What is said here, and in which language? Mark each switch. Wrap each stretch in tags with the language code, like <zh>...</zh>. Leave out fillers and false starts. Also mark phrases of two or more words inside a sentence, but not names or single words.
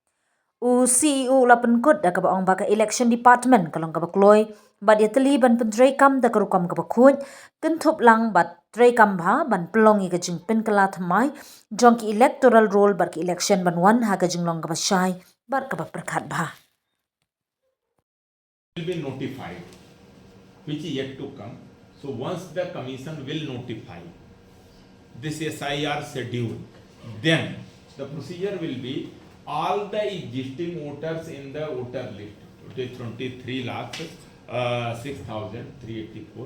<kha>u CEO la penkut da ka baong baka</kha> <en>election department</en> <kha>kalong ka bakloi ba dia teli ban pentrai kam da karukam ka bakhuj kentup lang bat trai kam bha ban pelongi ka jing pen kala thamai jong ki</kha> <en>electoral roll</en> <kha>bar ki election ban wan ha ka jinglong ka bashai bar ka prakhat bha</kha> <en>will be notified, which is yet to come. So once the commission will notify this SIR schedule, then the procedure will be all the existing voters in the voter list, it is 23 lakh 6,384.</en>